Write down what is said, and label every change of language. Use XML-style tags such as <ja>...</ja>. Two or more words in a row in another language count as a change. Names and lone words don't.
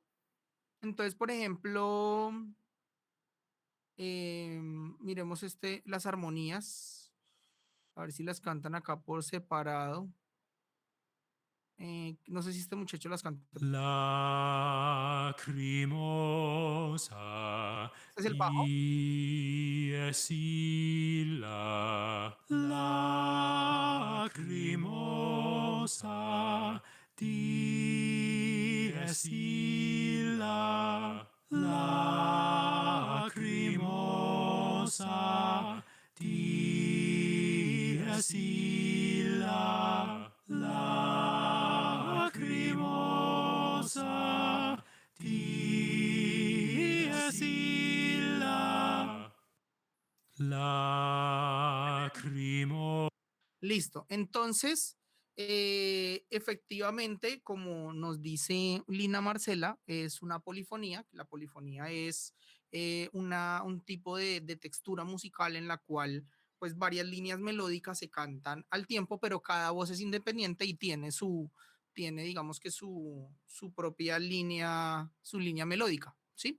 <es>Entonces, por ejemplo, miremos las armonías. A ver si las cantan acá por separado. No sé si este muchacho las canta. Lacrimosa Este es el bajo.</es> <la>dies illa. Lacrimosa dies illa. Lacrimosa dies illa. Lacrimosa dies illa.</la> <es>Lacrimosa. Listo. Entonces, efectivamente, como nos dice Lina Marcela, es una polifonía. La polifonía es un tipo de textura musical en la cual pues varias líneas melódicas se cantan al tiempo, pero cada voz es independiente y tiene digamos que su propia línea, su línea melódica, ¿sí?</es>